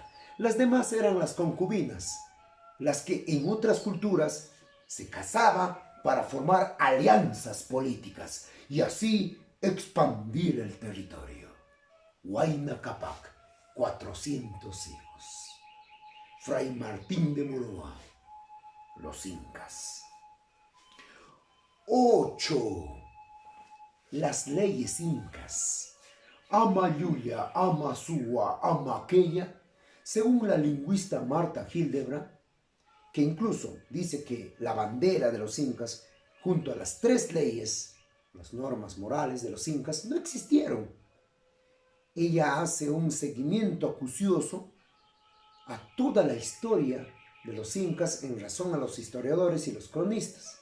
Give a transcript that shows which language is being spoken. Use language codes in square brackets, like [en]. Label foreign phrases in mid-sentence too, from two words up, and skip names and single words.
[es] Las demás eran las concubinas, las que en otras culturas se casaba para formar alianzas políticas y así expandir el territorio. Huayna Cápac, 400 hijos. Fray Martín de Murúa, los incas. 8. Las leyes incas. [qu] Ama Yuya, ama Suwa, ama aquella, [es] según la lingüista Marta Hildebrand, que incluso dice que la bandera de los incas, junto a las 3 leyes, las normas morales de los incas, no existieron. Ella hace un seguimiento acucioso a toda la historia de los incas en razón a los historiadores y los cronistas.